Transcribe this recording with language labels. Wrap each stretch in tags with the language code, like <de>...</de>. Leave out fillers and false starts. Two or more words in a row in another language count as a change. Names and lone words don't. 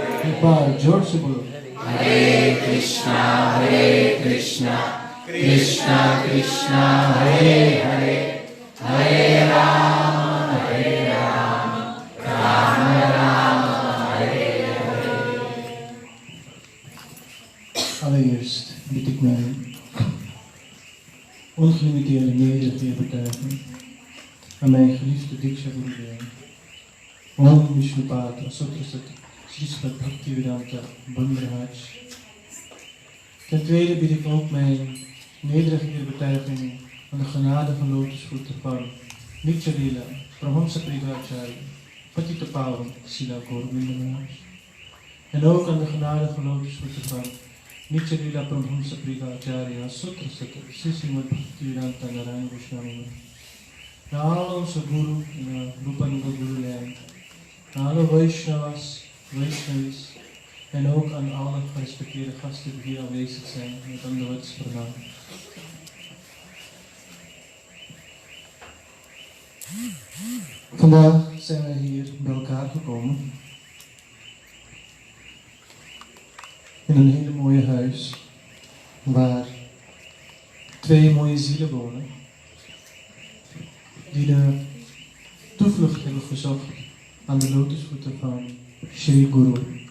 <hi>एक बार जोर से बोलो हरे कृष्ण कृष्ण कृष्ण हरे हरे हरे राम राम राम हरे हरे।</hi> <nl>Allereerst bied ik mijn ongelimiteerde nederige betuiging aan mijn geliefde Diksha Gurudev. Om Vishnupata Sutrasat Srispat Bhaktivedanta Bundrahaj. Ten tweede bied ik ook mijn nederige betuiging aan de genade van lotusvoeten van Nitya-lila Paramahamsa Parivacharya Patita Pavan Srila Gaura Maharaj. En ook aan de genade van lotusvoeten van Nitya-lila Paramahamsa Parivacharya Sutrasat Srimad Bhaktivedanta Narayana Vaishnava. Na alle onze guru en Rupanuga Guru Lijn. Na alle Vaishnavas, Vaishnavis en ook aan alle gerespecteerde gasten die hier aanwezig zijn met</nl> <sa>Dandavats Pranam.</sa> <nl>Vandaag zijn wij hier bij elkaar gekomen in een hele mooie huis waar twee mooie zielen wonen die de toevlucht hebben gezocht aan de lotusvoeten van Shri Guru.</nl>